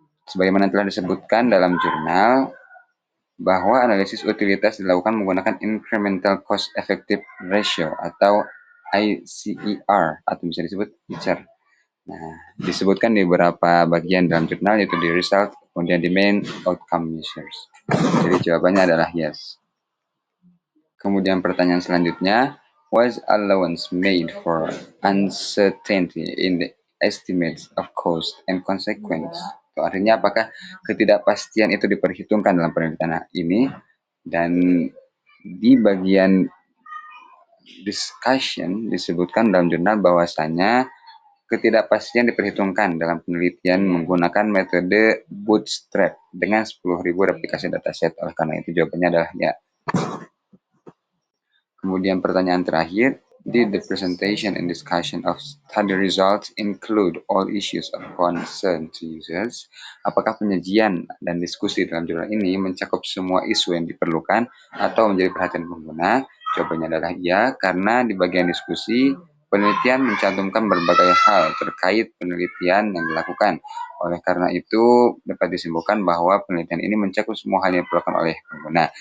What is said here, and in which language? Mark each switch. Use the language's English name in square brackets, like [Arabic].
[Indonesian] Sebagaimana telah disebutkan dalam jurnal, bahwa analisis utilitas dilakukan menggunakan incremental cost effective ratio atau ICER, atau bisa disebut ICER. Nah, disebutkan di beberapa bagian dalam jurnal, yaitu di result, kemudian di main outcome measures. Jadi jawabannya adalah yes. Kemudian pertanyaan selanjutnya, [English] was allowance made for uncertainty in the estimates of cost and consequence. [Indonesian] Itu artinya apakah ketidakpastian itu diperhitungkan dalam penelitian ini, dan di bagian discussion disebutkan dalam jurnal bahwasanya ketidakpastian diperhitungkan dalam penelitian menggunakan metode bootstrap dengan 10.000 replikasi dataset. Oleh karena itu jawabannya adalah ya. Kemudian pertanyaan terakhir, [English] did the presentation and discussion of study results include all issues of concern to users? [Indonesian] Apakah penyajian dan diskusi dalam jurnal ini mencakup semua isu yang diperlukan atau menjadi perhatian pengguna? Jawabannya adalah ya, karena di bagian diskusi, penelitian mencantumkan berbagai hal terkait penelitian yang dilakukan. Oleh karena itu, dapat disimpulkan bahwa penelitian ini mencakup semua hal yang diperlukan oleh pengguna.